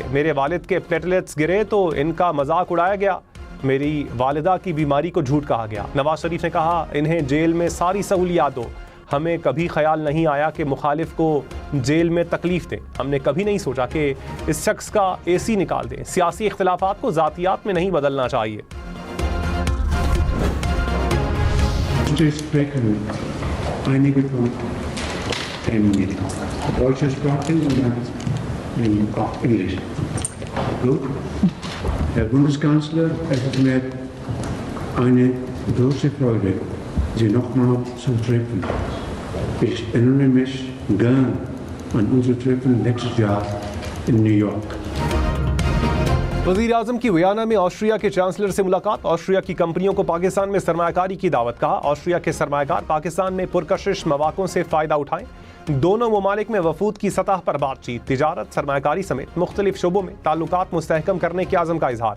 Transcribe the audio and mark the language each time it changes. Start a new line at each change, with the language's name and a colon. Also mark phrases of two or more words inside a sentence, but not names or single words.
Urdu: میرے والد کے پلیٹلیٹس گرے تو ان کا مذاق اڑایا گیا، میری والدہ کی بیماری کو جھوٹ کہا گیا. نواز شریف نے کہا، انہیں جیل میں ساری سہولیات دو۔ ہمیں کبھی خیال نہیں آیا کہ مخالف کو جیل میں تکلیف دیں. ہم نے کبھی نہیں سوچا کہ اس شخص کا AC نکال دیں. سیاسی اختلافات کو ذاتیات میں نہیں بدلنا چاہیے.
German: Deutsche Sprache und dann auch Englisch. Gut. Herr Bundeskanzler, es ist mir eine große Freude, Sie nochmal zu treffen. Ich erinnere mich gern an unser Treffen nächstes Jahr in New York.
Urdu: وزیر اعظم کی ویانا میں آسٹریا کے چانسلر سے ملاقات، آسٹریا کی کمپنیوں کو پاکستان میں سرمایہ کاری کی دعوت. کہا، آسٹریا کے سرمایہ کار پاکستان میں پرکشش موقعوں سے فائدہ اٹھائیں. دونوں ممالک میں وفود کی سطح پر بات چیت، تجارت، سرمایہ کاری سمیت مختلف شعبوں میں تعلقات مستحکم کرنے کے عزم کا اظہار.